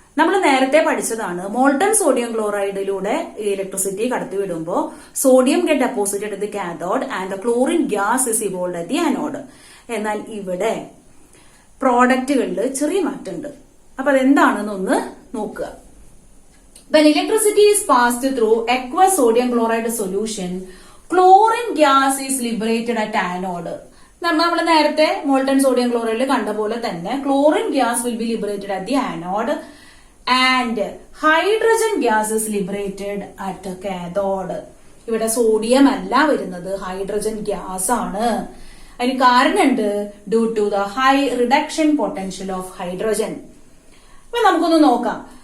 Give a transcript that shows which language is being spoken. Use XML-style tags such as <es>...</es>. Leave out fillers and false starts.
<ml>നമ്മൾ നേരത്തെ പഠിച്ചതാണ് molten sodium ക്ലോറൈഡിലൂടെ electricity കടത്തിവിടുമ്പോൾ</ml> <en>Sodium get deposited at the cathode and the chlorine gas is evolved at the anode.</en> <ml>എന്നാൽ ഇവിടെ പ്രോഡക്റ്റുകളിൽ ചെറിയ മാറ്റമുണ്ട്. അപ്പൊ അതെന്താണെന്ന് ഒന്ന് നോക്കുക.</ml> <en>When electricity is passed through aqueous sodium chloride solution, chlorine gas is liberated at anode.</en> <ml>നമ്മൾ നേരത്തെ മോൾട്ടൺ സോഡിയം ക്ലോറൈഡിൽ കണ്ട പോലെ തന്നെ</ml> <en>Chlorine gas will be liberated at the anode and hydrogen gas is liberated at cathode.</en> <ml>ഇവിടെ sodium അല്ല വരുന്നത്, hydrogen gas ആണ്. അതിന് കാരണമുണ്ട്,</ml> <en>Due to the high reduction potential of hydrogen.</en> <ml>അപ്പൊ നമുക്കൊന്ന് നോക്കാം.</ml>